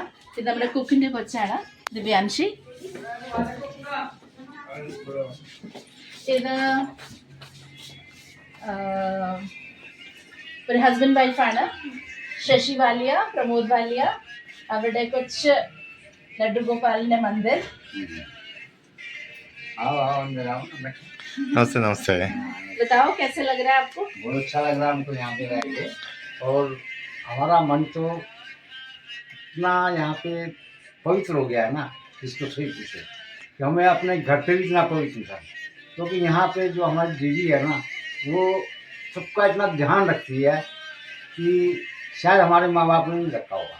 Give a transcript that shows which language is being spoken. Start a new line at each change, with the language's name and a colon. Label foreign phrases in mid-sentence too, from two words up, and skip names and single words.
Malayalam: ഇത് നമ്മുടെ കുക്കിന്റെ കൊച്ചാണ് ദിവ്യാൻഷി. ഇത് ഒരു
English: husband wife,
Malayalam: ശശി വാലിയ, പ്രമോദ് വാലിയ. അവരുടെ കൊച്ച് ലഡ്ഡു ഗോപാലിന്റെ मंदिर.
Hindi: नमस्ते नमस्ते. बताओ कैसे लग रहा है आपको? बहुत अच्छा लग रहा है हमको यहाँ पे रह के, और हमारा मन तो इतना यहाँ पे पवित्र हो गया है ना, इसको सही पूछे कि हमें अपने घर पे भी इतना पवित्र था, क्योंकि यहाँ पे जो हमारी दीदी है ना, वो सबका इतना ध्यान रखती है कि शायद हमारे माँ बाप ने नहीं रखा होगा।